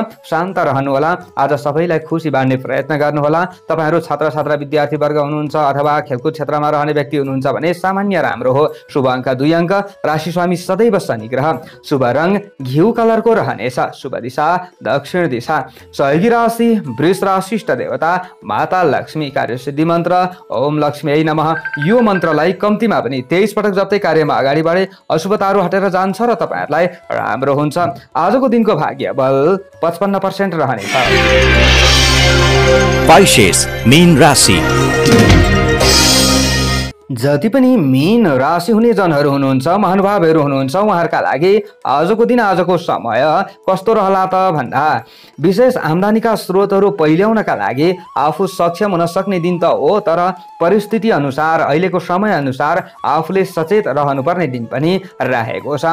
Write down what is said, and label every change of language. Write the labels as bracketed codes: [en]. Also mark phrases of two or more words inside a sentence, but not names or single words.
[ne] शान्त रहनुहोला, आज सबैलाई खुसी बाँड्ने प्रयत्न गर्नुहोला। तपाईहरू छात्र छात्रा विद्यार्थी वर्ग हुनुहुन्छ अथवा खेलकुद क्षेत्रमा रहने व्यक्ति हुनुहुन्छ भने सामान्य राम्रो हो। शुभ अङ्क 2 अङ्क, राशि स्वामी सदैव शनि ग्रह, शुभ रङ घिउ कलरको रहनेछ, शुभ दिशा दक्षिण दिशा, सहयोगी राशि वृष राशि, इष्ट देवता माता लक्ष्मी, कार्य सिद्धि मन्त्र [sa] ओम लक्ष्मी नमः। [ne] यो मन्त्रलाई कम्तीमा पनि 23 पटक जप्दै कार्यमा अगाडि बढे अशुभताहरू हटेर जान्छ र तपाईहरूलाई राम्रो हुन्छ। आजको दिनको भाग्य बल 55% रहनेछ। पाइसेस मीन राशि। जति पनि मीन राशि हुने जनहरू हुनुहुन्छ, महानुभावहरू हुनुहुन्छ, उहाँहरूका लागि आजको दिन आजको समय कस्तो रहला त भन्दा विशेष आम्दानीका स्रोतहरू पहिल्याउनका लागि आफू सक्षम हुन सक्ने दिन त हो, तर परिस्थिति अनुसार अहिलेको समय अनुसार आफूले सचेत रहनुपर्ने दिन पनि रहेको छ।